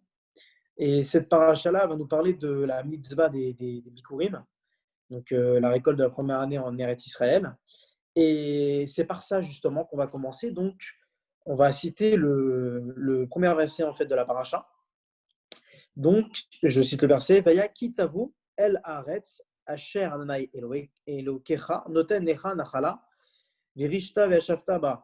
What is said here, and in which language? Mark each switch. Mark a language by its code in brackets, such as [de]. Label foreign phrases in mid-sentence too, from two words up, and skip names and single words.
[fr] Et cette paracha-là va nous parler de la mitzvah des Bikurim, donc la récolte de la première année en Eretz Israël. Et c'est par ça justement qu'on va commencer. Donc, on va citer le premier verset en fait de la paracha. Donc, je cite le verset [he] והיה כי תבוא אל הארץ אשר ה׳ אלהיך נתן לך נחלה וירשתה וישבת בה.